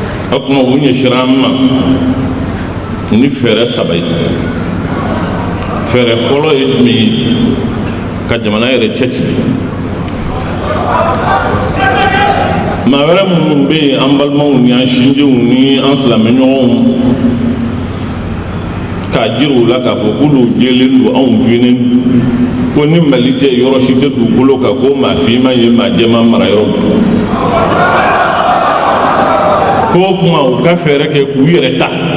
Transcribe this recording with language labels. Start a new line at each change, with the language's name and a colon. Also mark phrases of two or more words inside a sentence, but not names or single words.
Bambara: akuma wunye shirama ni fere sabai fere folo mi ka jamana yɛrɛ cɛci maa wɛrɛ minnu bɛ yen an balimaw ni an sinjiw ni an silamɛɲɔgɔnw k'a jira u la k'a fɔ k'olu jɛlen don anw finen ko ni mali tɛ yɔrɔ si tɛ dugukolo kan ko maa finman ye maa jɛman mara yɔrɔ k'o kuma u ka fɛɛrɛ kɛ k'u yɛrɛ ta